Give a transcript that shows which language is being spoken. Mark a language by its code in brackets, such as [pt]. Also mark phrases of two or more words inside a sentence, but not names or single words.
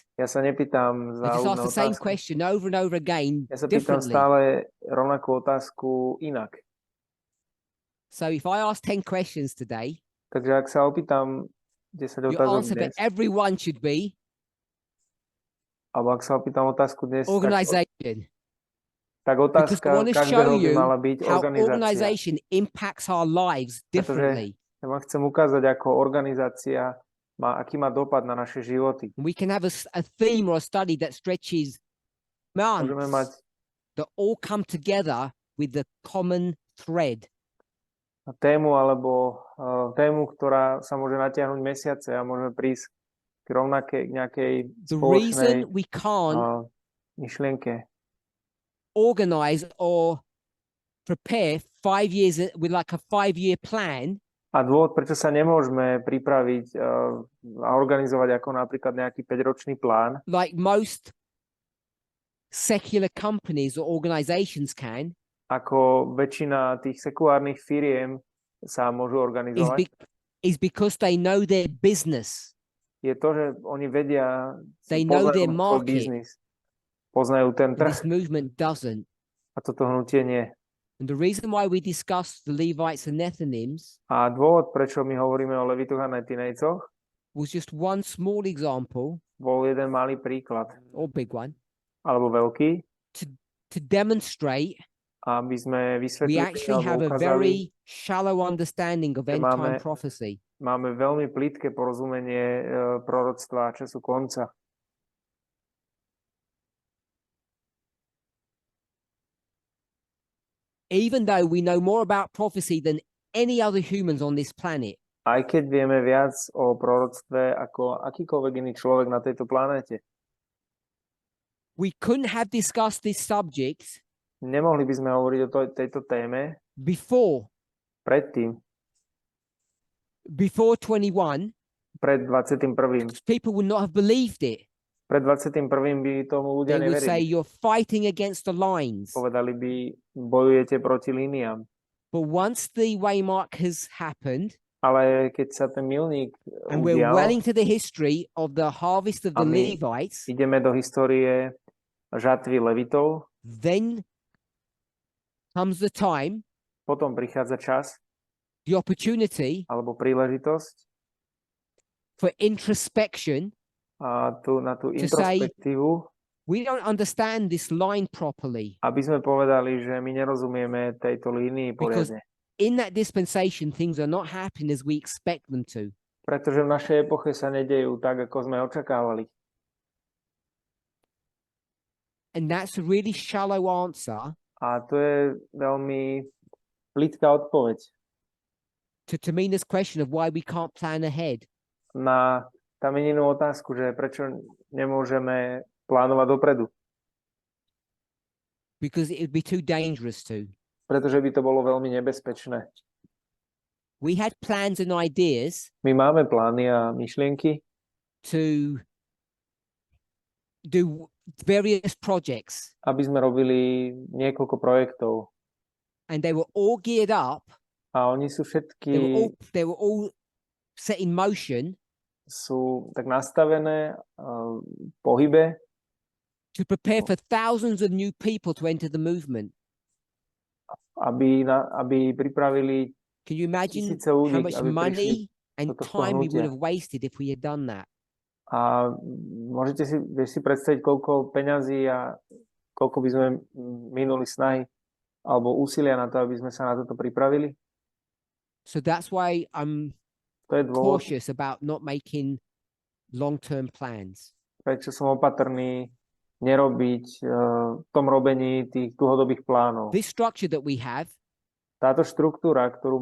[sk] ja sa nepýtam [en] I just ask [sk] záľudné [en] the same [sk] otázky. [en] question over and over again [sk] Ja sa pýtam [en] differently. [sk] stále rovnakú otázku inak. [en] So if I ask 10 questions today, [sk] Takže ak sa opýtam 10 [en] your [sk] otázok [en] answer for [sk] dnes, [en] everyone should be [sk] alebo ak sa opýtam otázku dnes, [en] organization. [sk] tak [en] Because I [sk] otázka [en] want to show [sk] každého by [en] you [sk] mala byť [en] how [sk] organizácia. [en] organization impacts our lives differently. [sk] Ja vám chcem ukázať, ako organizácia aký má dopad na naše životy. [en] And we can have a theme or a study that stretches [sk] Môžeme mať [en] months that all come together with the common thread. [sk] tému alebo tému, ktorá sa môže natiahnuť mesiace a môžeme prísť k nejakej [en] The [sk] spoločnej [en] reason we can't [sk] myšlienke. [en] organize or prepare 5 years with like a 5-year plan [sk] A dôvod, prečo sa nemôžeme pripraviť a organizovať ako napríklad nejaký 5-ročný plán, [en] like most secular companies or organizations can, [sk] ako väčšina tých sekulárnych firiem sa môžu [en] is, [sk] organizovať, [en] is because they know their business. [sk] je to, že oni vedia, [en] They know their [sk] poznajú svoj [en] market. [sk] biznis, poznajú ten [en] And [sk] trh [en] this movement doesn't. [sk] a toto hnutie nie. [en] And the reason why we discussed the Levites and Nethinims [sk] A dôvod, prečo my hovoríme o Levitoch a Netinejcoch, [en] was just one small example, [sk] bol jeden malý príklad, [en] or big one, [sk] alebo veľký, [en] to demonstrate [sk] aby sme [en] we [sk] vysvetlili [en] actually have [sk] alebo [en] a [sk] ukázali, [en] very shallow understanding of [sk] že [en] end time [sk] máme- [en] prophecy. [sk] máme veľmi plitké porozumenie proroctva času konca. [en] Even though we know more about prophecy than any other humans on this planet, [sk] Aj keď vieme viac o proroctve ako akýkoľvek iný človek na tejto planéte, [en] we couldn't have discussed this subject [sk] nemohli by sme hovoriť o tejto téme [en] before [sk] predtým, [en] 21, [sk] pred 21. [en] people would not have believed it. [sk] Pred 21. by tomu ľudia [en] They would say [sk] neverili. [en] you're fighting against the lines. [sk] Povedali by, bojujete proti líniám. [en] But once the waymark has happened, [sk] Ale keď sa ten milník [en] and we're well [sk] udial, [en] into the history of the harvest of the [sk] A my [en] Levites, [sk] ideme do histórie žatvy Levitov, [en] then comes the time, [sk] potom prichádza čas [en] the opportunity [sk] alebo príležitosť [en] for introspection. [sk] a na tú [en] To say- [sk] introspektívu, [en] We don't understand this line properly [sk] aby sme povedali, že my nerozumieme tejto línii [en] Because- [sk] poriadne. [en] in that dispensation. Things are not happening as we expect them to. [sk] Pretože v našej epoche sa nedejú tak, ako sme očakávali. [en] And that's a really shallow answer [sk] A to je veľmi plitká odpoveď [en] to Tamina's question of why we can't plan ahead. [sk] na Tamininu otázku, že prečo nemôžeme plánovať dopredu. [en] Because it would be too dangerous to. [sk] Pretože by to bolo veľmi nebezpečné. [en] We had plans and ideas [sk] My máme plány a myšlienky, [en] to do various projects, [sk] aby sme robili niekoľko projektov. [en] and they were all geared up. [sk] A oni sú všetky, [en] They were all set in motion [sk] sú tak nastavené v pohybe, [en] to prepare for thousands of new people to enter the movement. [sk] aby pripravili [en] Can you imagine [sk] tisíce ľudí, [en] how much [sk] aby prišli. [en] money and [sk] do tohto [en] time we would [sk] hnutia. [en] have wasted if we had done that? [sk] A vieš si predstaviť, koľko peňazí a koľko by sme minuli snahy alebo úsilia na to, aby sme sa na toto pripravili? [en] So that's why I'm [sk] To je dôvod, [en] cautious about not making long-term plans. [sk] prečo som opatrný nerobiť v tom robení tých dlhodobých plánov. [en] This structure that we have [sk] Táto štruktúra, ktorú